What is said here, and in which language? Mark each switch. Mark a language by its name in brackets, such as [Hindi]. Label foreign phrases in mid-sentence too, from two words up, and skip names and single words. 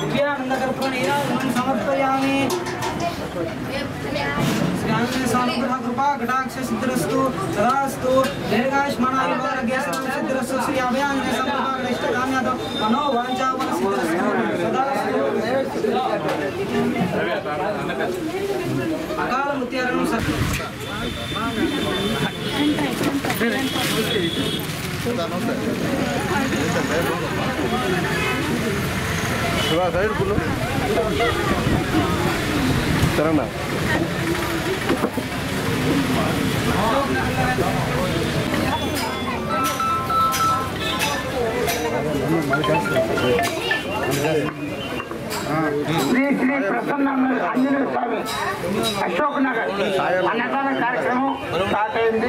[Sanskrit] आनंदकर्पूरनीराजनं समर्पयामि। स्वानुग्रह कृपा कटाक्ष सिद्धिरस्तु तदास्तु दीर्घायुष्मानारोग्यं सिद्धिरस्तु श्री अभयाञ्जनेय संप्रदाय इष्टकाम्यादो मनोवाञ्छाफल सिद्धिरस्तु तदास्तु। अकाल मुत्यारणं [Telugu] సైడ్ పుల్లు సరేనా శ్రీ శ్రీ ప్రసన్న ఆంజనేయ స్వామి అశోక్ నగర్ అన్నదాన కార్యక్రమం స్టార్ట్ అయింది.